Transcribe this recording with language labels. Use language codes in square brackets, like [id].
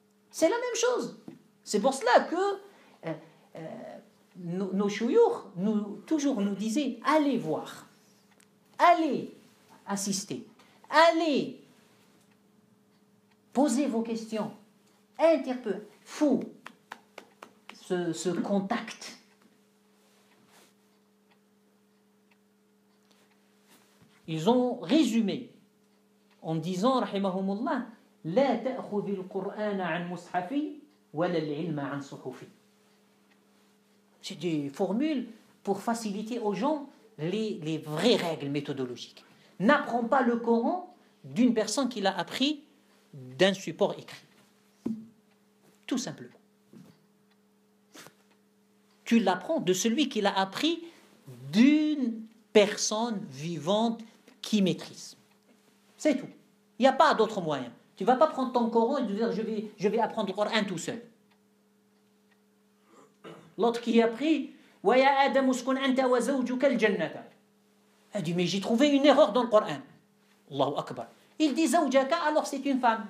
[fr] C'est la même chose. C'est pour cela que nos chouyours toujours nous disaient, allez voir, allez assister, allez poser vos questions, interpellez, faut ce contact. Ils ont résumé en disant, [ar] rahimahumullah, لا تأخذ القرآن عن مصحفي ولا العلم عن صحفي. [fr] C'est des formules pour faciliter aux gens les vraies règles méthodologiques. N'apprends pas le Coran d'une personne qui l'a appris d'un support écrit. Tout simplement. Tu l'apprends de celui qui l'a appris d'une personne vivante qui maîtrise. C'est tout. Il n'y a pas d'autre moyen. Tu ne vas pas prendre ton Coran et te dire je vais apprendre le Coran tout seul. L'autre qui a pris [ar] وَيَا آدَمُ اسْكُنْ أَنْتَ وَزَوْجُكَ الْجَنَّةَ. [fr] Il dit mais j'ai trouvé une erreur dans le Coran. Allahu Akbar. Il dit زَوْجَكَ alors c'est une femme.